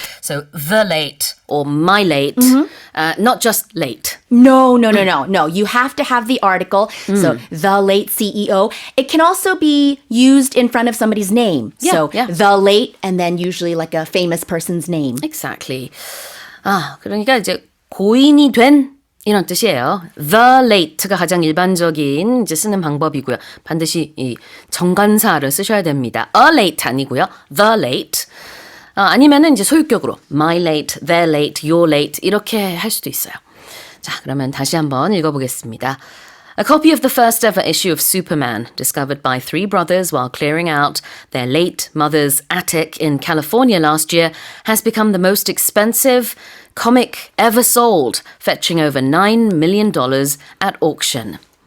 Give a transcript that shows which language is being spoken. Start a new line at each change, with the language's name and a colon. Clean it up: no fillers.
English: So the late or my late, not just late. No. You have to have the article. So the late CEO. It can also be used in front of somebody's name. So the late and then usually like a famous person's name. Exactly.
Korean: 그러니까 이제 고인이 된 이런 뜻이에요. The late가 가장 일반적인 이제 쓰는 방법이고요. 반드시 이 정관사를 쓰셔야 됩니다. A late 아니고요. The late. 아니면은 이제 소유격으로 my late, their late, your late 이렇게 할 수도 있어요. 자, 그러면 다시 한번 읽어보겠습니다.
English: A copy of the first ever issue of Superman, discovered by three brothers while clearing out their late mother's attic in California last year, has become the most expensive comic ever sold, fetching over $9 million at auction.